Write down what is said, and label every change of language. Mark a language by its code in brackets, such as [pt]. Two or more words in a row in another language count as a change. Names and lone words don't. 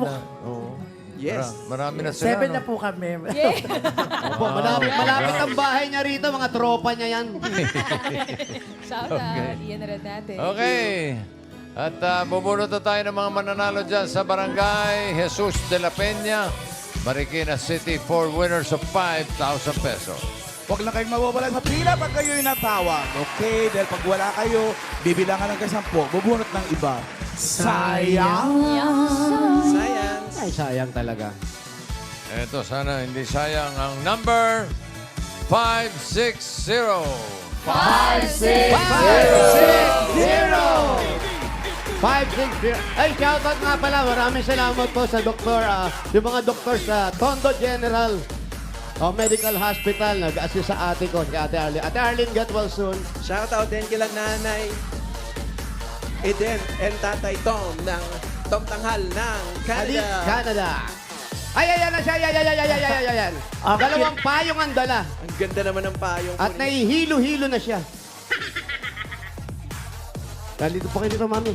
[tl] Oo. Yes. Marami na sila. 7 no? na po kami. Opo, malapit ang bahay niya rito, mga tropa niya yan. Shout out, Ian Rednatix. Okay. At bubulot na tayo ng mga mananalo dyan sa barangay Jesus de la Peña, Marikina City, [en] 4 winners of 5,000 pesos. [tl] Huwag lang kayong mawawala sa pila pag kayo'y natawag. Okay? Dahil pag wala kayo, bibilangan ng kasampo, bubunot ng iba. Sayang! Sayang. Ay, sayang talaga. Eto, sana hindi sayang ang number 560. 560. Ay, shoutout nga pala. Maraming salamat po sa doktor, yung mga doktor sa Tondo General Medical Hospital. Nag-assist sa ate ko, si Ate Arlene. Ate Arlene, [en] get well soon. [tl] Shout out din kila Nanay Eden and Tatay Tom ng Tom Tanghal ng Canada. Canada. Canada. Ay, ayan na siya. Ayan. Dalawang payong ang dala. Ang ganda naman ng payong. At nahihilo-hilo na siya. Dito po kayo dito, mami.